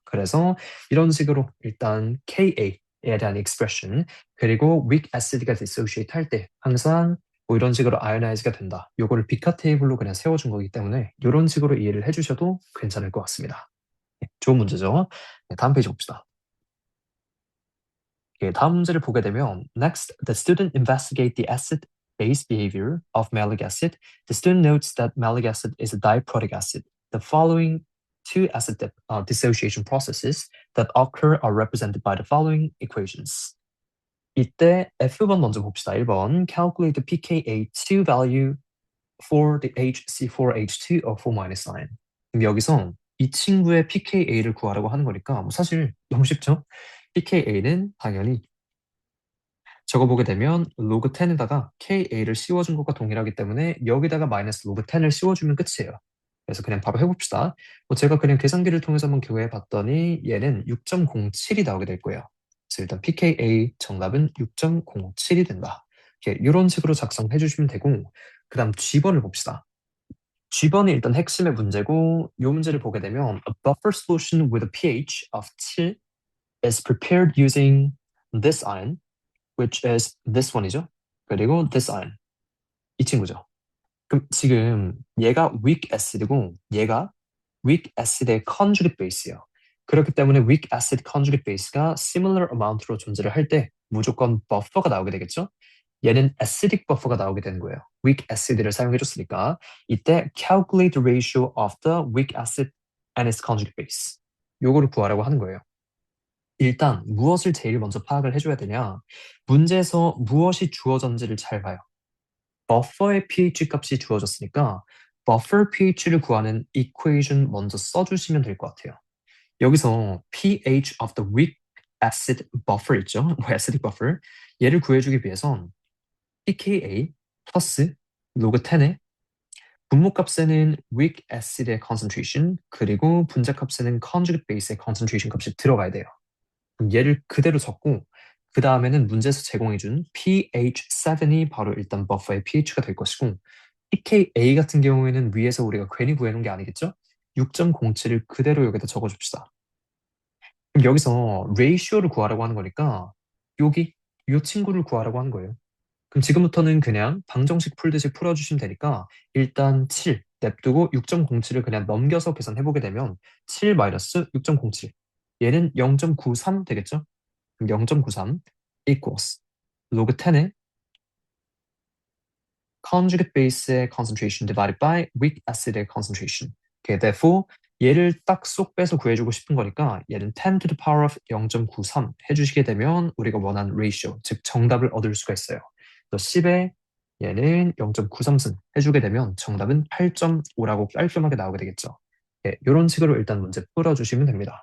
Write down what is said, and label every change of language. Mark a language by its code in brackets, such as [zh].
[ko] 그래서 이런 식으로 일단 Ka에 대한 익스프레션 그리고 weak acid가 dissociate 할 때 항상 뭐 이런 식으로 ionize가 된다. 요거를 비카 테이블로 그냥 세워준 거기 때문에 이런 식으로 이해를 해주셔도 괜찮을 것 같습니다. 네, 좋은 문제죠. 네, 다음 페이지 봅시다. 예, 다음 문제를 보게 되면 [en] Next, the student investigate the acid-base behavior of malic acid. The student notes that malic acid is a diprotic acid. The following two acid dissociation processes that occur are represented by the following equations. [ko] 이때 F번 먼저 봅시다. 1번 [en] Calculate the pKa2 value for the HC4H2 of 4-9. [ko] 그럼 여기서 이 친구의 pKa를 구하라고 하는 거니까 뭐 사실 너무 쉽죠? pKa는 당연히 적어보게 되면 로그 10에다가 Ka를 씌워준 것과 동일하기 때문에 여기다가 마이너스 로그 10을 씌워주면 끝이에요. 그래서 그냥 바로 해봅시다. 뭐 제가 그냥 계산기를 통해서 한번 교해 봤더니 얘는 6.07이 나오게 될 거예요. 그래서 일단 pKa 정답은 6.07이 된다. 이런 식으로 작성해 주시면 되고 그 다음 G번을 봅시다. G번이 일단 핵심의 문제고 이 문제를 보게 되면 [en] A buffer solution with a pH of 7 is prepared using this ion which is this one이죠. 그리고 this ion. [ko] 이 친구죠. 그럼 지금 얘가 weak acid이고 얘가 weak acid의 conjugate base예요. 그렇기 때문에 weak acid conjugate base가 similar amount로 존재를 할 때 무조건 buffer가 나오게 되겠죠. 얘는 acidic buffer가 나오게 되는 거예요. weak acid를 사용해줬으니까 이때 [en] calculate the ratio of the weak acid and its conjugate base. [ko] 요거를 구하라고 하는 거예요. 일단 무엇을 제일 먼저 파악을 해줘야 되냐? 문제에서 무엇이 주어졌는지를 잘 봐요. 버퍼의 pH 값이 주어졌으니까 buffer pH를 구하는 equation 먼저 써주시면 될 것 같아요. 여기서 pH of the weak acid buffer 있죠? 뭐 acidic buffer. 얘를 구해주기 위해선 pKa 플러스 로그 10의 분모값에는 weak acid의 concentration 그리고 분자값에는 conjugate base의 concentration 값이 들어가야 돼요. 그럼 얘를 그대로 적고 그 다음에는 문제에서 제공해준 pH7이 바로 일단 버퍼의 pH가 될 것이고 pKa 같은 경우에는 위에서 우리가 괜히 구해놓은 게 아니겠죠? 6.07을 그대로 여기다 적어줍시다. 그럼 여기서 레이시오를 구하라고 하는 거니까 여기 이 친구를 구하라고 하는 거예요. 그럼 지금부터는 그냥 방정식 풀듯이 풀어주시면 되니까 일단 7 냅두고 6.07을 그냥 넘겨서 계산해보게 되면 7 마이너스 6.07 얘는 0.93 되겠죠? 그럼 0.93 equals 로그 10의 conjugate base의 concentration divided by weak acid의 concentration. Okay, therefore 얘를 딱 쏙 빼서 구해주고 싶은 거니까 얘는 10 to the power of 0.93 해주시게 되면 우리가 원하는 ratio, 즉 정답을 얻을 수가 있어요. 또 10에 얘는 0.93승 해주게 되면 정답은 8.5라고 깔끔하게 나오게 되겠죠. 네, 이런 식으로 일단 문제 풀어주시면 됩니다.